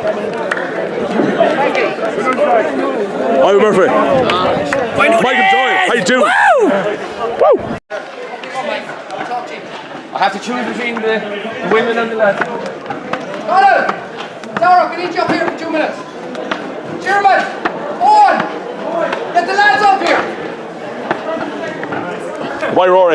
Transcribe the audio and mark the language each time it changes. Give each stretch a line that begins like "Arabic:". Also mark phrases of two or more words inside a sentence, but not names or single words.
English: Hi, Murphy. Michael Doyle, how you doing? Woo! I have to choose between the women and the lads. Colin! Dara, we need you up here for 2 minutes. Chairman! On! Get the lads up here! Bye, Rory.